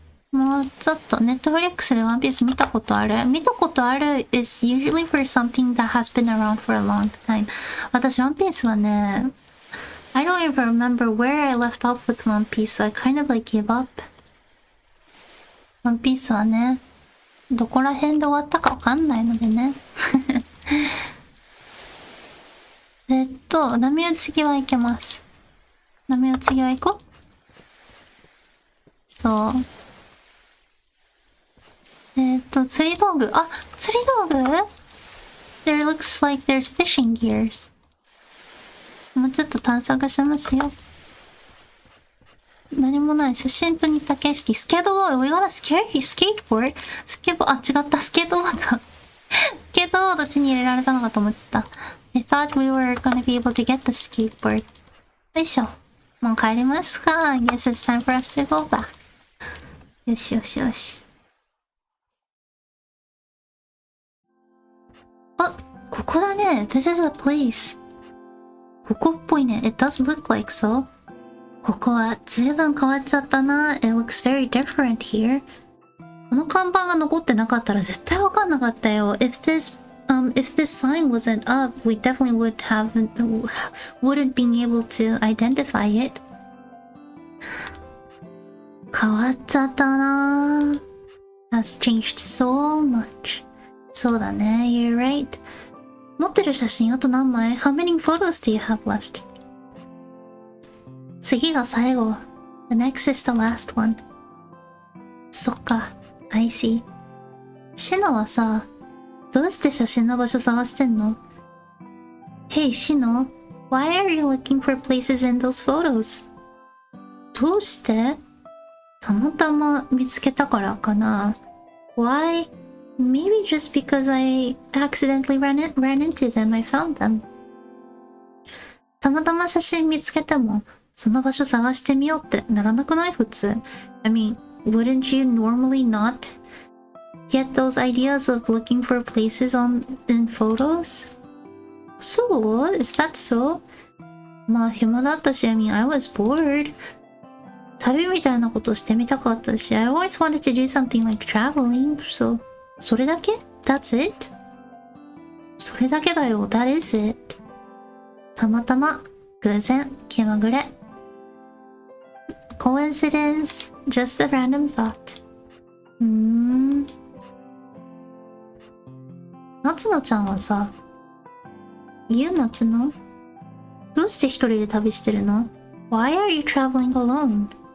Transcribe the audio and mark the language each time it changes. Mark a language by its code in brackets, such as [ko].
[ja] もうちょっと、Netflix でワンピース見たことある [en] is usually for something that has been around for a long time. [ja] 私、ワンピースはね、 [en] I don't even remember where I left off with One Piece, so I kind of like gave up. [ja] ワンピースはね、どこら辺で終わったかわかんないのでね。波打ち際行けます。波打ち際行こう。そう。釣り道具。 [en] 釣り道具 ?There looks like there's fishing gears. [ja] もうちょっと探索しますよ。何もない。写真と似た景色。スケートボード。 [en] We got a skateboard? [ja] 違った。スケートボード。スケートボード手に入れられたのかと思ってた。 [en] I thought we were gonna be able to get the skateboard. [ja] よいしょ。もう帰りますか。 [en] I guess it's time for us to go back. [ja] よし。ここだね。 [en] This is a place. [ja] ここっぽいね。 [en] It does look like so. [ja] ここは随分変わっちゃったな。 [en] It looks very different here. [ja] この看板が残ってなかったら絶対わかんなかったよ。 [en] If this sign wasn't up, we definitely wouldn't be able to identify it. [ja] 変わっちゃったな。 [en] Has changed so much. [ja] そうだね。 [en] You're right. [ja] 持ってる写真あと何枚 ? [en] How many photos do you have left? [ja] 次が最後。 [en] The next is the last one. [ja] そっか。 [en] I see. [ja] シノはさ、どうして写真の場所探してんの ? [en] Hey, シノ why are you looking for places in those photos? [ja] どうしてたまたま見つけたからかな ? [en] Why?Maybe just because I accidentally ran into them, I found them. [ja] たまたま写真見つけても、その場所探してみようってならなくない普通。 [en] I mean, wouldn't you normally not get those ideas of looking for places in photos? So? Is that so? [ja] まあ暇だったし、 [en] I mean, I was bored. [ja] 旅みたいなことをしてみたかったし、 [en] I always wanted to do something like traveling, so... [ja] それだけ ? [en] That's it? [ja] それだけだよ。 [en] That is it. [ja] たまたま、偶然、気まぐれ。 [en] Coincidence. Just a random thought. [ja] 夏野ちゃんはさ、夏野どうして一人で旅してるの ? [en] Why are you traveling alone?